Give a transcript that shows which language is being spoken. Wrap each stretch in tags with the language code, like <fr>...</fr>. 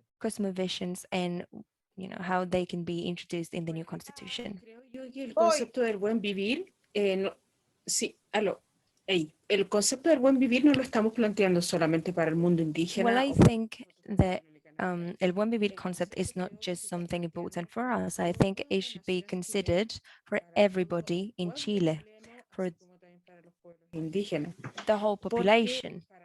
<en>cosmovisions and how they can be introduced in the new constitution.</en> <es>Creo yo que el concepto del buen vivir, sí, el concepto del buen vivir no lo estamos planteando solamente para el mundo indígena.</es> <en>Well, I think that el buen vivir concept is not just something important for us. I think it should be considered for everybody in Chile, for the whole population.</en>